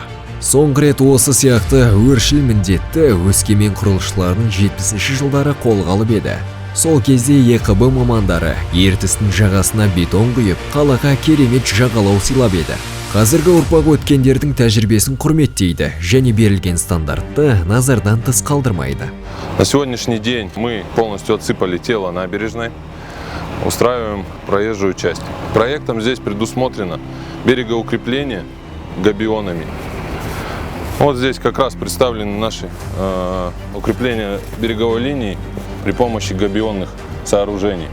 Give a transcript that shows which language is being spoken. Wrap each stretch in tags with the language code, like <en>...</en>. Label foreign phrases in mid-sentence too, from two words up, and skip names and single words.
<kk>Соңғы рет осы сияқты өршіл міндетті Өскемен құрылысшыларының 70-ші жылдары қолға алып еді. Сол кезде ЕКБ мамандары ертістің жағасына бетон құйып, қалаға керемет жағалау сыйлап еді. Қазіргі ұрпақ өткендердің тәжірибесін құрметтейді және берілген стандартты назардан тыс қалдырмайды.</kk> <ru>На сегодняшний день мы полностью отсыпали тело набережной, устраиваем проезжую часть. Проектом здесь предусмотрено берегоукрепление габионами. Вот здесь как раз представлены наши укрепления береговой линии при помощи габионных сооружений.</ru>